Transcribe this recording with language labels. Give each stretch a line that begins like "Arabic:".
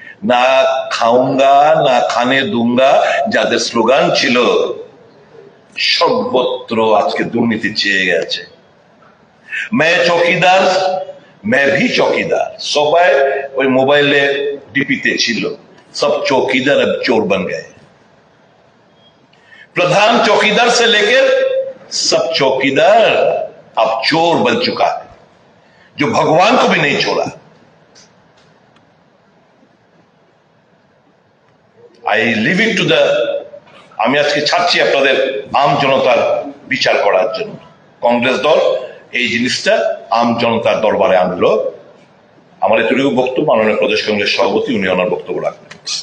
Hindi: না খাউঙ্গা না খানে দুঙ্গা
Bangla: যাদের স্লোগান ছিল, সর্বত্র আজকে দুর্নীতি চেয়ে গেছে।
Hindi: मैं চৌকিদার, मैं भी চৌকিদার,
Bangla: সবাই ওই মোবাইলে ডিপিতে ছিল, সব চৌকিদার
Hindi: अब चोर बन गए। प्रधान चौकीदार से लेकर सब चौकीदार अब चोर बन चुका है, जो भगवान को भी नहीं छोड़ा।
English: I leave it to the,
Bangla: আমি আজকে ছাড়ছি আপনাদের আম জনতার বিচার করার জন্য। কংগ্রেস দল এই জিনিসটা আম জনতার দরবারে আনলো। আমার এতটুকু বক্তব্য, মাননীয় প্রদেশ কংগ্রেস সভাপতি উনি ওনার বক্তব্য রাখবেন।